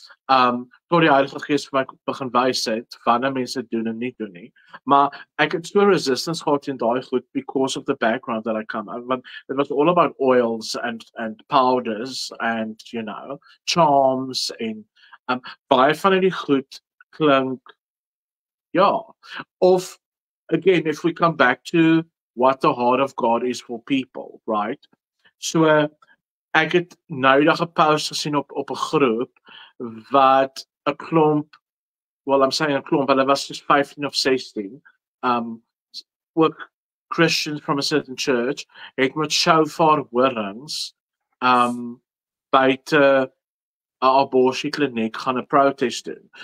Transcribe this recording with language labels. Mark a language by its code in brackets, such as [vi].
[af] Tot die Heilige Gees vir my begin wys het, wanneer mense dit doen en nie doen nie. Maar ek het so resistance gehad teen daai goed [en] because of the background that I come. Want it was all about oils and powders and, charms [af] en baie van die goed klink, [en] of, again, if we come back to what the heart of God is for people, right? [af] So, ek het noudag 'n post gesien op 'n groep wat 'n klomp, [en] well, I'm saying [af] 'n klomp, [en] but it was just 15 of 16, [af] ook Christians [en] from a certain church, [af] het met shofar horings, buite 'n abortiekliniek gaan 'n protest doen.